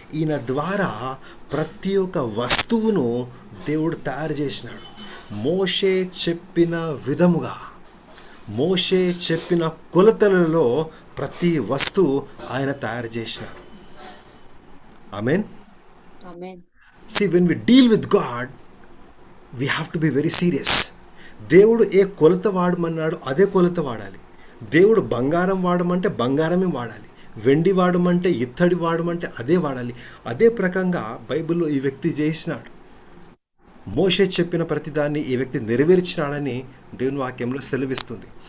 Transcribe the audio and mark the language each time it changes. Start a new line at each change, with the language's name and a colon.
Telugu: ఈయన ద్వారా ప్రతి ఒక్క వస్తువును దేవుడు తయారు చేసినాడు. మోషే చెప్పిన విధముగా, మోషే చెప్పిన కొలతలలో ప్రతి వస్తువు ఆయన తయారు చేసినాడు. ఆమేన్. ఆమేన్.
English: See, when we deal with God, we have to be very serious.
Telugu: దేవుడు ఏ కొలత వాడమన్నాడు అదే కొలత వాడాలి. దేవుడు బంగారం వాడమంటే బంగారమే వాడాలి, వెండి వాడమంటే ఇత్తడి వాడమంటే అదే వాడాలి. అదే ప్రకంగా బైబిల్లో ఈ వ్యక్తి చేసినాడు. మోషే చెప్పిన ప్రతిదాన్ని ఈ వ్యక్తి నెరవేర్చినాడని దేవుని వాక్యంలో సెలవిస్తుంది.